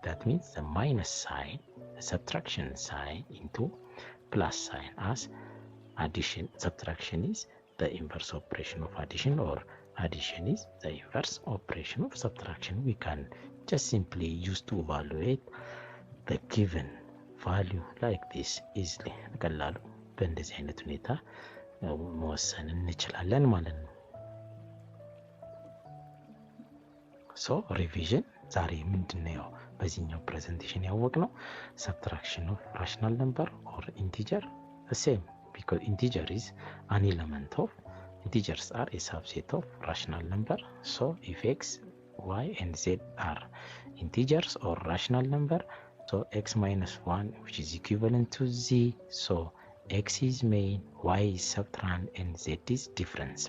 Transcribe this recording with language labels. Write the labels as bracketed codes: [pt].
[en] That means the minus sign, the subtraction sign, into plus sign, as addition, subtraction is the inverse operation of addition, or addition is the inverse operation of subtraction. We can just simply use to evaluate the given value like this easily. [am] ቀላሉ በእንደዚህ አይነት ሁኔታ መወሰን እንችላለን ማለት ነው። ሶ ሪቪዥን ዛሬ ምንድነው በዚህኛው ፕሬዘንቴሽን ያወቅነው? [en] subtraction of rational number or integer, the same, because integer is an element of, integers are a subset of rational number. So if x, y and z are integers or rational number, so x minus 1, which is equivalent to z, so x is main, y is subtrahend and z is difference.